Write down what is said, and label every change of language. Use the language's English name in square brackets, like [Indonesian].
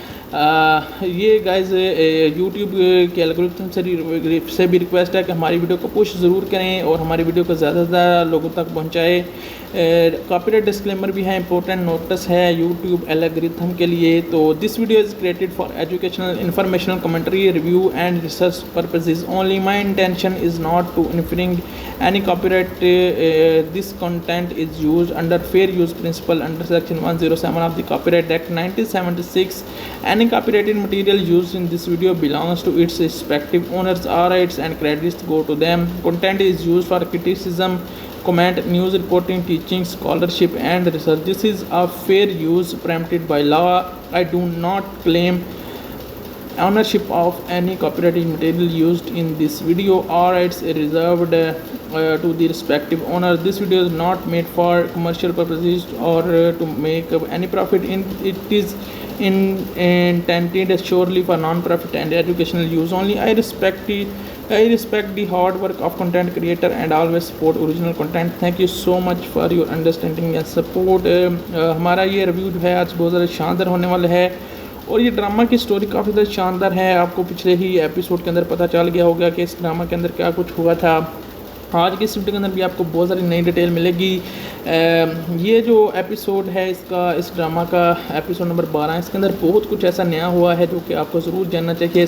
[Hindi] ये guys YouTube के algorithm से भी रिक्वेस्ट है कि हमारी वीडियो को पुश ज़रूर करें और हमारी वीडियो को ज़्यादा से ज़्यादा लोगों तक पहुँचाएँ। कॉपीराइट डिस्क्लेमर भी है, इंपॉर्टेंट नोटिस है यूट्यूब एल्गोरिथम के लिए। [English] तो this video is created for educational, informational, commentary, review and research purposes only. My intention is not to infringe any copyright. This content is used under fair use principle under section 107 of the Copyright Act 1976. Any copyrighted material used in this video belongs to its respective owners. All rights and credits go to them. Content is used for criticism, comment, news reporting, teaching, scholarship and research. This is a fair use permitted by law. I do not claim ownership of any copyrighted material used in this video. All rights are reserved to the respective owner. This video is not made for commercial purposes or to make any profit. It is intended surely for non-profit and educational use only. I respect the hard work of content creator and always support original content. Thank you so much for your understanding and support. [Hindi] हमारा ये review जो है आज बहुत ज़्यादा शानदार होने वाला है और ये ड्रामा की स्टोरी काफ़ी ज़्यादा शानदार है। आपको पिछले ही एपिसोड के अंदर पता चल गया होगा कि इस ड्रामा के अंदर क्या कुछ हुआ था। आज की इस वीडियो के अंदर भी आपको बहुत सारी नई डिटेल मिलेगी। ये जो एपिसोड है इस ड्रामा का एपिसोड नंबर 12, इसके अंदर बहुत कुछ ऐसा नया हुआ है जो कि आपको ज़रूर जानना चाहिए।